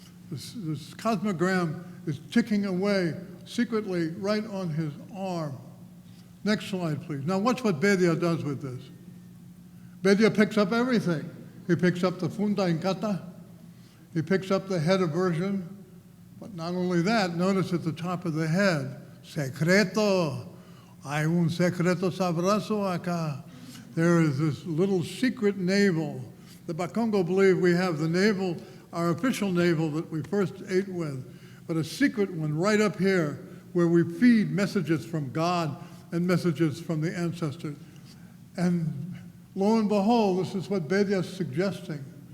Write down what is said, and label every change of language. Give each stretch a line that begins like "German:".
English: This cosmogram is ticking away secretly right on his arm. Next slide, please. Now watch what Bedia does with this. Bedia picks up everything. He picks up the funda en kata. He picks up the head aversion. But not only that, notice at the top of the head, secreto.
Spanish: Hay un secreto sabroso acá.
English: There is this little secret navel. The Bakongo believe we have the navel, our official navel that we first ate with, but a secret one right up here where we feed messages from God and messages from the ancestors. And lo and behold, this is what Bedia is suggesting.